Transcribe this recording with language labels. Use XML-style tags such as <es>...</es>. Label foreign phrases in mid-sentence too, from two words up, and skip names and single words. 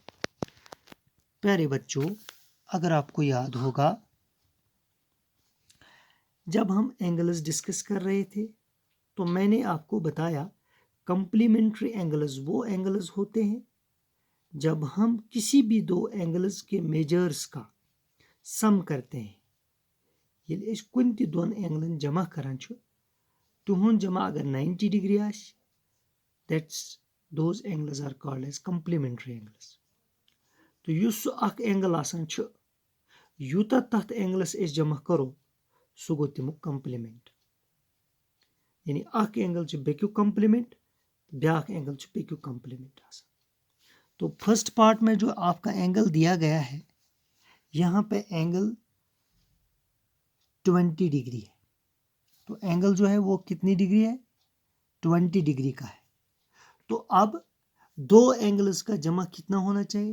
<hi>प्यारे बच्चों, अगर आपको याद होगा, जब हम</hi> <en>एंगल्स डिस्कस</en> <hi>कर रहे थे तो मैंने आपको बताया</hi> <en>कंप्लीमेंट्री एंगल्स</en> <hi>वो एंगल्स होते हैं जब हम किसी भी दो एंगल्स के मेजर्स का सम करते हैं।</hi> <ks>ये कुन ती दोन एंगलन जमा करान छु, तुहुन जमा अगर 90 डिग्री आस,</ks> <en>That's those angles are called as complementary angles.</en> <ks>तो युस अख एंगल आसान छु, यूता तथ एंगल्स इस जमा करो सु गो तमुक कंप्लीमेंट। यानी अख एंगल छु बेक्यू कंप्लीमेंट, ब्याख एंगल छु बेक्यू कंप्लीमेंट आसान।</ks> <hi>तो</hi> <en>फर्स्ट पार्ट</en> <hi>में जो आपका एंगल दिया गया है, यहाँ पे एंगल 20 डिग्री है। तो एंगल जो है वो कितनी डिग्री है? 20 डिग्री का है। तो अब दो एंगल्स का जमा कितना होना चाहिए?</hi>